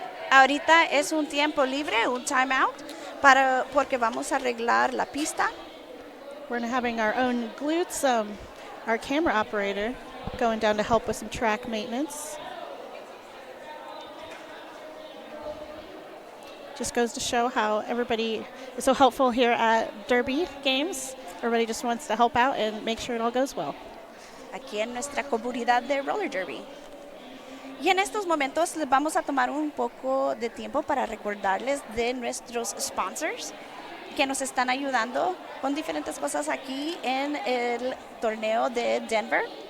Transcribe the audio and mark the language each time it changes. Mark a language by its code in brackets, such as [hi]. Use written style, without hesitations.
[es] Ahorita es un tiempo libre, un timeout, porque vamos a arreglar la pista. [en] We're having our own glutes, our camera operator going down to help with some track maintenance. Just goes to show how everybody is so helpful here at Derby Games. Everybody just wants to help out and make sure it all goes well. [es] aquí en nuestra comunidad de roller derby. Y en estos momentos les vamos a tomar un poco de tiempo para recordarles de nuestros sponsors que nos están ayudando con diferentes cosas aquí en el torneo de Denver.